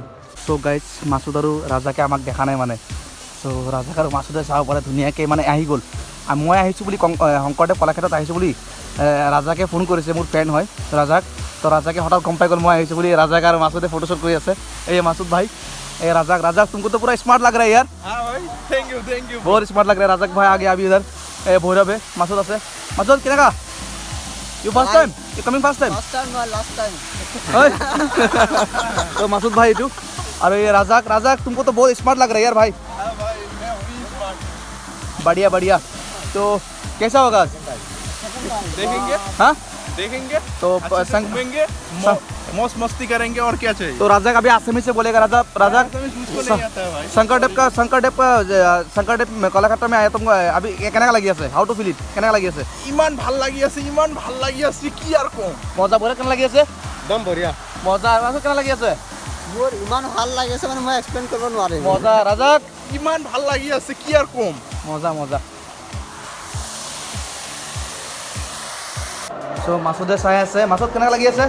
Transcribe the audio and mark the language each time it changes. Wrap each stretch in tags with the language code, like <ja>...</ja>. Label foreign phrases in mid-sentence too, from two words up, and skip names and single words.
<en>so guys,</en> <as>মাছুদ আৰু ৰাজাকে আমাক দেখা নাই মানে। চ' ৰাজাক আৰু মাছুদে চাব পাৰে ধুনীয়াকৈ মানে আহি গ'ল। মই আহিছোঁ বুলি শংকৰদেৱ কলাক্ষেত্ৰত আহিছোঁ বুলি ৰাজাকে ফোন কৰিছে, মোৰ ফ্ৰেণ্ড হয় ৰাজাক। তো ৰাজাকে হঠাৎ গম পাই গ'ল মই আহিছোঁ বুলি। ৰাজাক আৰু মাছুদে ফটোশ্বুট কৰি আছে। এই মাছুদ ভাই, এই</as> <hi>राजक तुमको तो पूरा स्मार्ट लग रहा है यार। हाँ भाई,</hi> <en>thank you</en> <hi>बहुत स्मार्ट लग रहा है राजक भाई। आगे अभी इधर भैरव है, मासूद है। मासूद क्या लगा?</hi> <en>You first time? You coming first time? First time or last time?</en> <hi>तो मासूद भाई तू, अरे ये राजक तुमको तो बहुत स्मार्ट लग रहा है यार भाई। हाँ भाई, मैं हूँ स्मार्ट। बढ़िया बढ़िया। तो कैसा होगा? देखेंगे, हाँ देखेंगे तो घूमेंगे, मौज मस्ती करेंगे और क्या चाहिए। तो राजक अभी आसामी से बोलेगा। राजक मुझको नहीं आता है भाई। शंकरदेव कलाक्षेत्र में आया तुमको अभी</hi> <as>কেনেকা লাগি আছে?</as> <en>how to feel it?</en> <as>কেনেকা লাগি আছে? ইমান ভাল লাগি আছে কি আর কম।</as> <hi>मज़ा बढ़िया</hi> <as>কেনে লাগি আছে? একদম বঢ়িয়া। মজা। কেনে লাগি আছে? মোৰ ইমান ভাল লাগিছে মানে মই এক্সপ্লেইন কৰিব নোৱাৰিম। মজা। ৰাজক ইমান ভাল লাগি আছে কি আর কম মজা মজা সো মাছুদে চাই আছে মাছত কেনেকুৱা লাগি আছে</as>